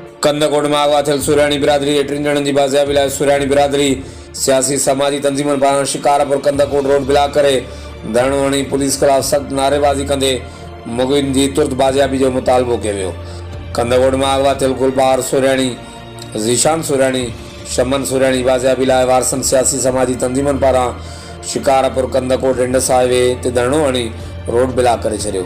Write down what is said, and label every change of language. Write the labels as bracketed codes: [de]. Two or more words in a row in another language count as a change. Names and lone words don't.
[sd] कंदकोटमां आगवा थयेल सुराणी बिरादरी 3 जणनी बाजियाबी लावी सुराणी बिरादरी सियासी समाजी तंजीमन पारां शिकारपुर कंदकोट रोड ब्लॉक करे धरणो हणी पुलिस खिलाफ सख्त नारेबाजी कंदे मुगिन जी तुरत बाजियाबी जो मुतालबो कयो वियो। कंदकोट में अगवा थियल गुलबहार सुराणी, ज़ीशान सुराणी, शमन सुराणी बाजियाबी लाइ वारसन सियासी समाजी तंजीमन पारां शिकारपुर कंदकोट इंडस हाईवे ते धरणो हणी रोड ब्लॉक करे छॾियो।